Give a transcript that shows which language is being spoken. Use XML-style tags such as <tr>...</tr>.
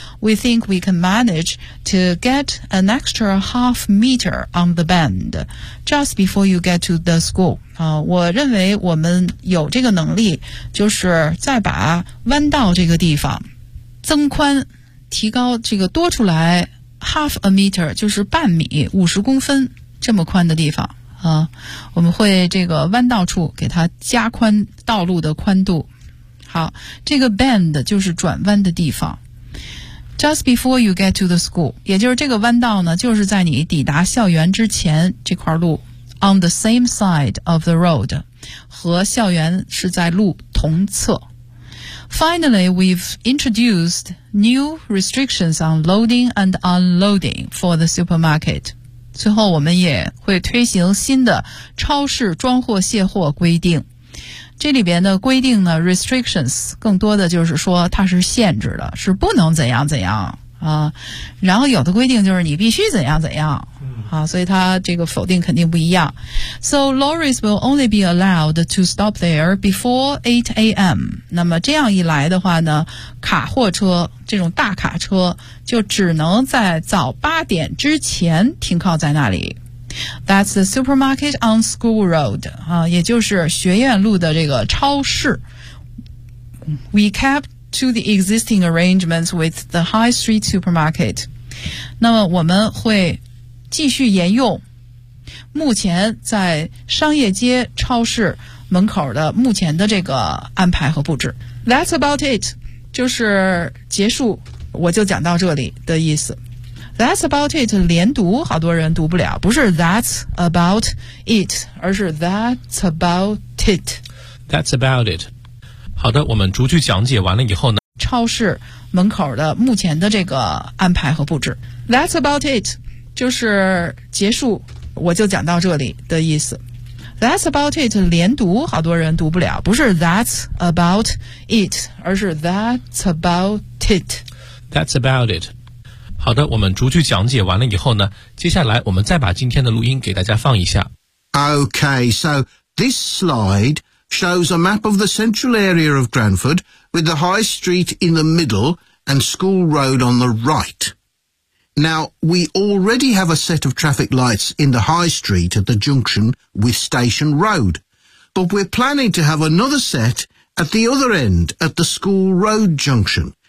<en>We think we can manage to get an extra half meter on the bend just before you get to the school。</en> <zh>我认为我们有这个能力，就是再把弯道这个地方增宽，提高这个多出来</zh> <en>half a meter，</en> <zh>就是半米五十公分这么宽的地方。我们会这个弯道处给它加宽道路的宽度。好，这个 bend 就是转弯的地方。</zh> <en>Just before you get to the school，</en> <zh>也就是这个弯道呢，就是在你抵达校园之前这块路。</zh> <en>On the same side of the road，</en> <zh>和校园是在路同侧。</zh> <en>Finally, we've introduced new restrictions on loading and unloading for the supermarket.</en> <zh>最后我们也会推行新的超市装货卸货规定。这里边的规定呢 ,restrictions, 更多的就是说它是限制的，是不能怎样怎样啊，然后有的规定就是你必须怎样怎样啊，所以它这个否定肯定不一样。</zh> <en>So, lorries will only be allowed to stop there before 8 a.m.</en> <zh>那么这样一来的话呢，卡货车这种大卡车就只能在早八点之前停靠在那里。</zh> <en>That's the supermarket on School Road,</en> <zh>啊，也就是学院路的这个超市。</zh> <en>We kept to the existing arrangements with the high street supermarket.</en> <zh>那么我们会继续沿用目前在商业街超市门口的目前的这个安排和布置。</zh> <en>That's about it，</en> <zh>就是结束，我就讲到这里的意思。</zh> <en>That's about it，</en> <zh>连读好多人读不了，不是 That's about it， 而是 That's about it。</zh> <en>That's about it。</en> <zh>好的，我们逐句讲解完了以后呢？超市门口的目前的这个安排和布置。</zh> <en>That's about it，</en> <zh>就是结束，我就讲到这里的意思。</zh> <en>That's about it，</en> <zh>连读好多人读不了，不是 That's about it， 而是 That's about it。</zh> <en>That's about it。</en> <zh>好的，我们逐句讲解完了以后呢，接下来我们再把今天的录音给大家放一下。</zh> <en>Okay, so this slide shows a map of the central area of Cranford with the high street in the middle and school road on the right. Now, we already have a set of traffic lights in the high street at the junction with Station Road, but we're planning to have another set at the other end at the school road junction.</en>